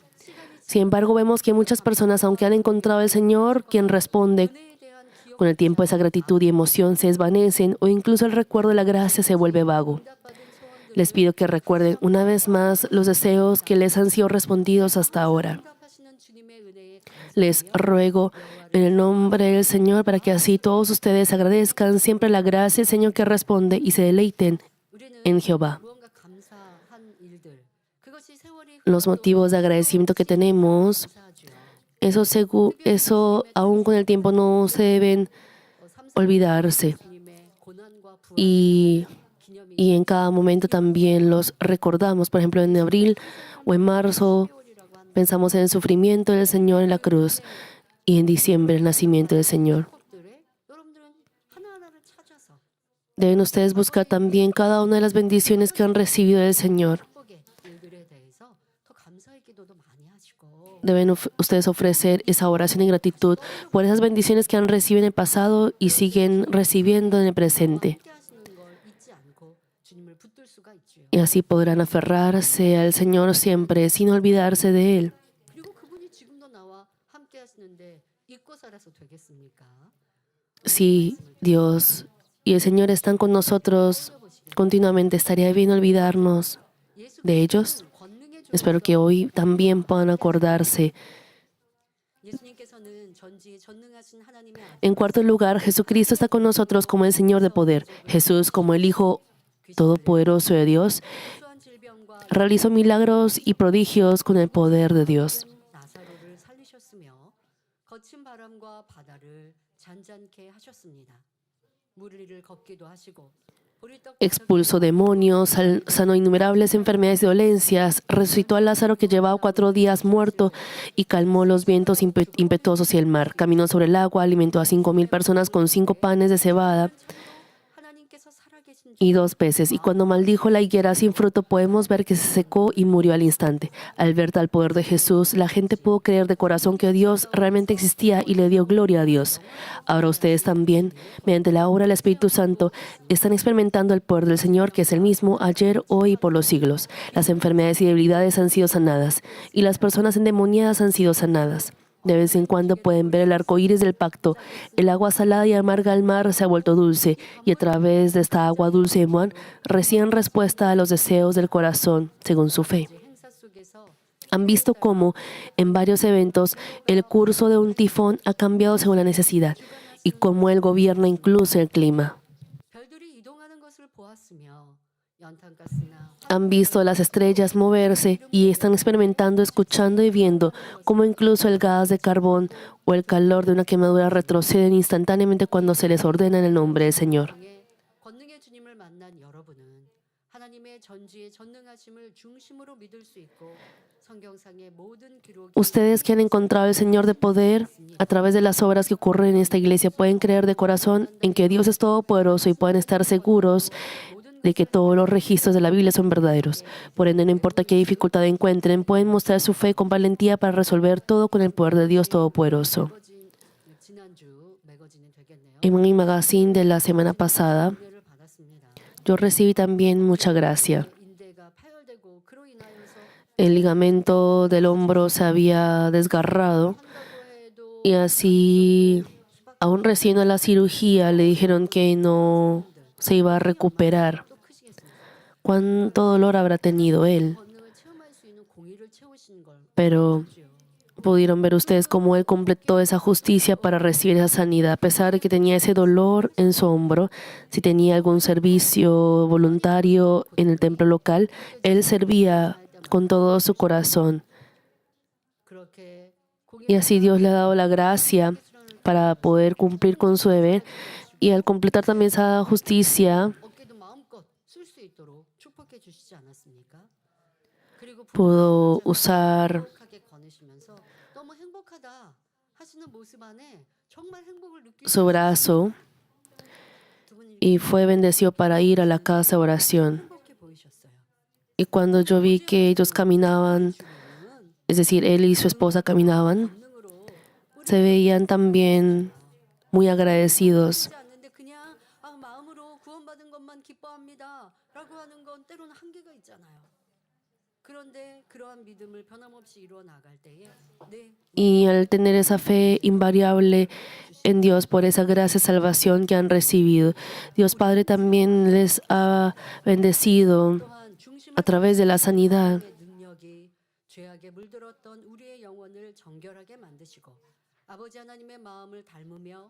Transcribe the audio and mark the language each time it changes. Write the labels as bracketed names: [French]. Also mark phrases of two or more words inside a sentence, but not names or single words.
[Spanish] Sin embargo, vemos que muchas personas, aunque han encontrado al Señor, quien responde, con el tiempo esa gratitud y emoción se desvanecen o incluso el recuerdo de la gracia se vuelve vago. Les pido que recuerden una vez más los deseos que les han sido respondidos hasta ahora. [Korean] 응답하시는 주님의 은혜에 [Spanish] Les ruego en el nombre del Señor para que así todos ustedes agradezcan siempre la gracia del Señor que responde y se deleiten [Korean] 우리는 [Spanish] en Jehová. [Korean] 무언가 감사한 일들 그것이 세월이 [Spanish] Los motivos de agradecimiento que tenemos, [Korean] 감사하죠. [Spanish] eso aún con el tiempo no se deben olvidarse. [Korean] 주님의 고난과 부활 [Spanish] Y [Korean] 기념이 [Spanish] en cada momento también los recordamos. Por ejemplo, en abril o en marzo pensamos en el sufrimiento del Señor en la cruz y en diciembre el nacimiento del Señor. [Korean] 것들에 여러분들은 하나하나를 찾아서 [Spanish] Deben ustedes buscar también cada una de las bendiciones que han recibido del Señor. [Korean] 축복의 일들에 대해서 더 감사의 기도도 많이 하시고 [Spanish] Deben ustedes ofrecer esa oración y gratitud por esas bendiciones que han recibido en el pasado y siguen recibiendo en el presente. [Korean] 함께 하시는 걸 잊지 않고 주님을 붙들 수가 있지요. [Spanish] Y así podrán aferrarse al Señor siempre sin olvidarse de Él. [Korean] 그리고 그분이 지금도 나와 함께 하시는데 잊고 살아서 되겠습니까? [Spanish] Si Dios y el Señor están con nosotros continuamente, estaría bien olvidarnos de ellos. [Korean] 권능의 주 [Spanish] Espero que hoy también puedan acordarse. [Korean] 예수님께서는 전지에 전능하신 하나님의 아들 [Spanish] En cuarto lugar, Jesucristo está con nosotros como el Señor de poder. Jesús, como el Hijo Todopoderoso de Dios, [Korean] 수한 질병과 [Spanish] realizó milagros y prodigios con el poder de Dios. [Korean] 나사로를 살리셨으며 거친 바람과 바다를 잔잔케 하셨습니다. 물 위를 걷기도 하시고 보리떡 [Spanish] Expulsó demonios, sanó innumerables enfermedades y dolencias, resucitó a Lázaro que llevaba 4 días muerto y calmó los vientos impetuosos y el mar. Caminó sobre el agua, alimentó a 5,000 personas con 5 panes de cebada. [Korean] 하나님께서 살아계신 [Spanish] y 2 veces. Y cuando maldijo la higuera sin fruto, podemos ver que se secó y murió al instante. Al ver tal poder de Jesús, la gente pudo creer de corazón que Dios realmente existía y le dio gloria a Dios. Ahora ustedes también, mediante la obra del Espíritu Santo, están experimentando el poder del Señor, que es el mismo ayer, hoy y por los siglos. Las enfermedades y debilidades han sido sanadas, y las personas endemoniadas han sido sanadas. De vez en cuando pueden ver el arco iris del pacto. El agua salada y amarga al mar se ha vuelto dulce, y a través de esta agua dulce y muan reciben respuesta a los deseos del corazón según su fe. [Korean] 행사 속에서 [Spanish] Han visto cómo, en varios eventos, el curso de un tifón ha cambiado según la necesidad, y cómo él gobierna incluso el clima. [Korean] 별들이 이동하는 것을 보았으며 연탄가스나 [Spanish] Han visto las estrellas moverse y están experimentando, escuchando y viendo cómo incluso el gas de carbón o el calor de una quemadura retroceden instantáneamente cuando se les ordena en el nombre del Señor. [Korean] 화성의 권능의 주님을 만난 여러분은 하나님의 전지의 전능하심을 중심으로 믿을 수 있고 성경상의 모든 기록이 [Spanish] Ustedes que han encontrado el Señor de poder a través de las obras que ocurren en esta iglesia pueden creer de corazón en que Dios es todopoderoso y pueden estar seguros de que todos los registros de la Biblia son verdaderos. Por ende, no importa qué dificultad encuentren, pueden mostrar su fe con valentía para resolver todo con el poder de Dios Todopoderoso. [Korean] 지난주 매거진이 되겠네요. [Spanish] En mi magazine de la semana pasada, [Korean] 은혜를 받았습니다. [Spanish] yo recibí también mucha gracia. [Korean] 인대가 파열되고 그로 인하여서 [Spanish] El ligamento del hombro se había desgarrado [Korean] 한다고 해도 [Spanish] y así, aún recién a la cirugía, le dijeron que no se iba a recuperar. [Korean] 또 크시겠습니다. [Spanish] ¿Cuánto dolor habrá tenido él? [Korean] 권능을 체험할 수 있는 공의를 채우신 걸 [Spanish] Pero [Korean] 보십시오. [Spanish] pudieron ver ustedes cómo él completó esa justicia para recibir esa sanidad. A pesar de que tenía ese dolor en su hombro, si tenía algún servicio voluntario en el templo local, él servía con todo su corazón. [Korean] 그렇게 [Spanish] Y así Dios le ha dado la gracia para poder cumplir con su deber. Y al completar también esa justicia, [Korean] 어깨도 마음껏 쓸 수 있도록 축복해 주시지 않았습니까? 그리고 [Spanish] pudo usar [Korean] 행복하게 거느시면서 너무 행복하다 하시는 모습 안에 정말 행복을 느끼고 [Spanish] su brazo [Korean] 두 분이 [Spanish] y fue bendecido para ir a la casa de oración. [Korean] 행복해 보이셨어요. [Spanish] Y cuando yo vi que ellos caminaban, [Korean] 주님은 [Spanish] es decir, él y su esposa caminaban, [Korean] 권능으로 [Spanish] se veían también muy agradecidos. [Korean] 하지 않는데 그냥 마음으로 구원받은 것만 기뻐합니다라고 하는 건 때로는 한계가 있잖아요. 그런데 그러한 믿음을 변함없이 이루어 나갈 때에 네, [Spanish] Y al tener esa fe invariable en Dios por esa gracia y salvación que han recibido, Dios Padre también les ha bendecido [Korean] 또한 중심을 [Spanish] a través de la sanidad. [Korean] 능력이 죄악에 물들었던 우리의 영혼을 정결하게 만드시고 아버지 하나님의 마음을 닮으며